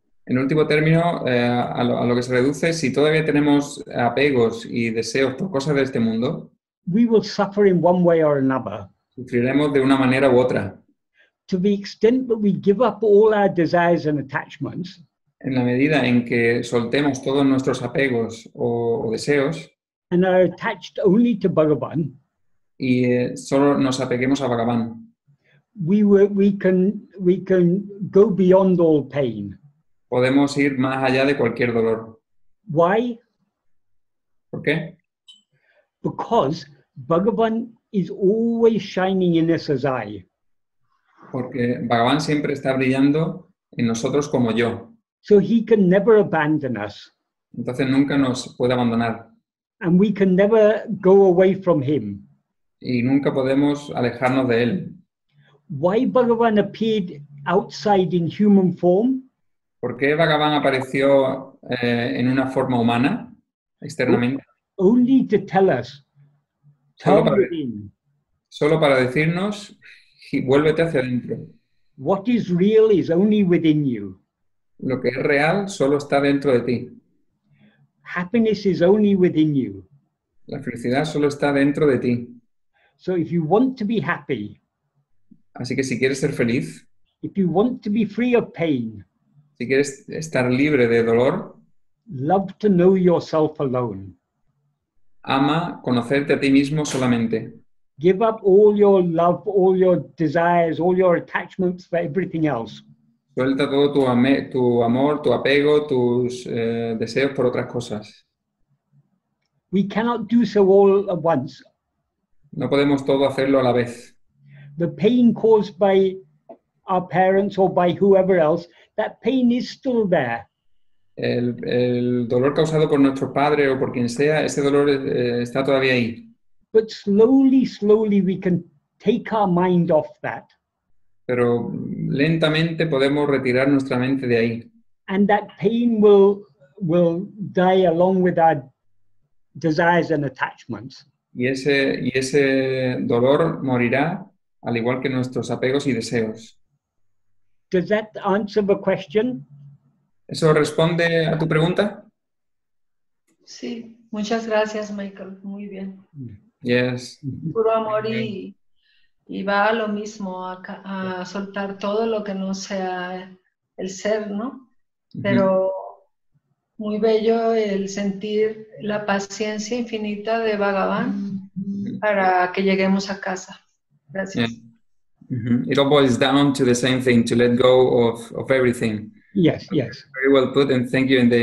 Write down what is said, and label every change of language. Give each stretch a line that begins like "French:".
Spanish: En último término, a lo que se reduce, si todavía tenemos apegos y deseos por cosas de este mundo,
English: we will suffer in one way or another.
Spanish: sufriremos de una manera u otra.
English: To the extent that we give up all our desires and attachments,
Spanish: En la medida en que soltemos todos nuestros apegos o deseos
English: and are attached only to Bhagavan,
Spanish: y solo nos apeguemos a Bhagavan,
English: we can go beyond all pain.
Spanish: podemos ir más allá de cualquier dolor.
English: Why?
Spanish: ¿Por qué?
English: Because Bhagavan is always shining in us as I.
Spanish: Porque Bhagavan siempre está brillando en nosotros como yo.
English: So he can never abandon us,
Spanish: Entonces nunca nos puede abandonar
English: and we can never go away from him.
Spanish: y nunca podemos alejarnos de él.
English: Why Bhagavan appeared outside in human form?
Spanish: ¿Por qué Bhagavan apareció en una forma humana, externamente?
English: Only to tell us,
Spanish: Solo
English: come
Spanish: para,
English: within.
Spanish: solo para decirnos, vuélvete hacia adentro.
English: What is real is only within you.
Spanish: Lo que es real solo está dentro de ti.
English: Happiness is only within you.
Spanish: La felicidad solo está dentro de ti.
English: So if you want to be happy,
Spanish: Así que si quieres ser feliz,
English: if you want to be free of pain,
Spanish: si quieres estar libre de dolor,
English: love to know yourself alone.
Spanish: ama conocerte a ti mismo solamente.
English: Give up all your love, all your desires, all your attachments for everything else.
Spanish: Suelta todo tu amor, tu apego, tus deseos por otras cosas.
English: We cannot do so all at once.
Spanish: No podemos todo hacerlo a la vez.
English: The pain caused by our parents or by whoever else, that pain is still there.
Spanish: El dolor causado por nuestro padre o por quien sea, ese dolor está todavía ahí.
English: But slowly, slowly we can take our mind off that.
Spanish: Pero lentamente podemos retirar nuestra mente de ahí.
English: And that pain will die along with our desires and attachments.
Spanish: Y ese dolor morirá al igual que nuestros apegos y deseos.
English: Does that answer the question?
Spanish: ¿Eso responde a tu pregunta? Sí, muchas gracias, Michael. Muy bien.
English: Yes.
Spanish: Puro amor y va a lo mismo, a soltar todo lo que no sea el ser, ¿no? Pero muy bello el sentir la paciencia infinita de Bhagavan para que lleguemos a casa. Gracias.
English: Yeah. It all boils down to the same thing, to let go of everything. Yes, yes. Very well put, and thank you.